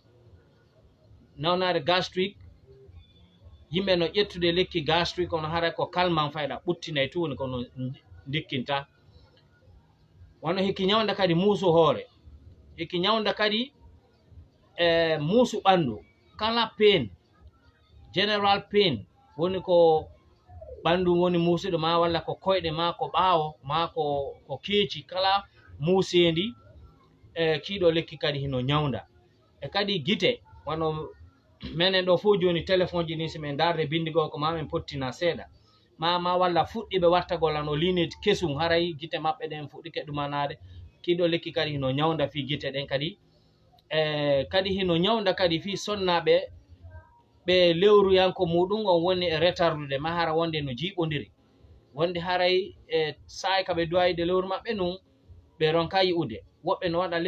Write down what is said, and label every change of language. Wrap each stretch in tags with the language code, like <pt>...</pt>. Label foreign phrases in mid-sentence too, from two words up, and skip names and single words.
<ff>Nawnare gastrique, yimɓe no ƴettude lekki gastrique ono haray ko kalman fayda ɓuttinay tuuni kono dikkinta. Wano hiki ñawda kadi muusu hoore, hiki ñawda kadi muusu ɓandu, kala</ff> <en>pain, general pain</en> <ff>woni ko ɓandu woni muusuɗo ma, walla ko koyɗe ma, ko ɓaawo ma, ko keeci, kala muusendi kiɗo lekki kadi hino ñawda. E kadi gite, wano menen ɗo fof joni téléphone ji ni si min darde bindigol ko ma min pottina seeɗa ma walla fuɗɗiɓe wattagol ano lineji kesum, haray gite maɓɓe ɗen fuɗɗike ɗumanade, kiɗo lekki kadi hino ñawda fi gite ɗen kadi kadi hino ñawda kadi fi sonnaɓe ɓe lewru yanko muɗum on woni e retardude ma hara wonde no jiiɓodiri wonde haray saay ka ɓe duwayde lewru maɓɓe nun ɓe ronka yi'ude woɓɓe no waɗa</ff>